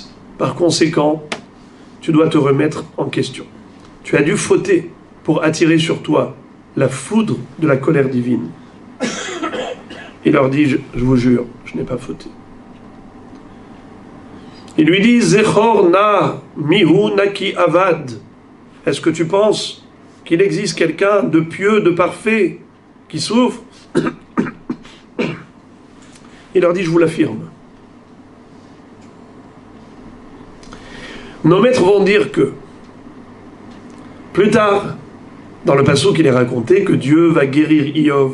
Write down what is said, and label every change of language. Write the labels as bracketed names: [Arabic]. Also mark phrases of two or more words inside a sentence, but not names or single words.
[French] Par conséquent, tu dois te remettre en question. Tu as dû fauter pour attirer sur toi la foudre de la colère divine. Il leur dit, je vous jure, je n'ai pas fauté. Il lui dit, [Hebrew] זכור נא מי הוא נקי אבד. [French] Est-ce que tu penses qu'il existe quelqu'un de pieux, de parfait, qui souffre? Il leur dit, je vous l'affirme. Nos maîtres vont dire que, plus tard, dans le passouk, il est raconté que Dieu va guérir Iov.